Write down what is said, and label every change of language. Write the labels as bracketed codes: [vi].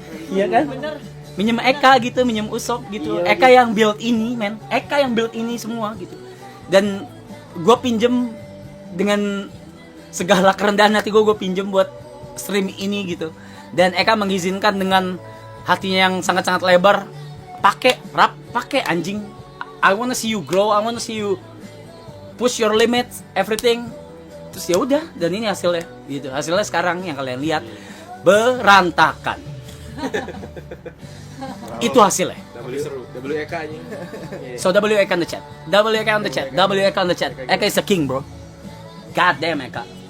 [id] Iya kan? Bener. Minjem Eka gitu, minjem Usop gitu. Iya Eka lagi. Yang build ini, men. Eka yang build ini semua gitu. Dan gue pinjem dengan segala kerendahan hati gue pinjem buat stream ini gitu. Dan Eka mengizinkan dengan hatinya yang sangat-sangat lebar. Pakai anjing. [en] I wanna see you grow, I wanna see you push your limits, everything. [id] Terus ya udah, dan ini hasilnya gitu. Hasilnya sekarang yang kalian lihat berantakan. Itu hasilnya. WEK anjing. [en] So WEK on the chat. WEK on the chat. Eka is a king, bro. God damn Eka.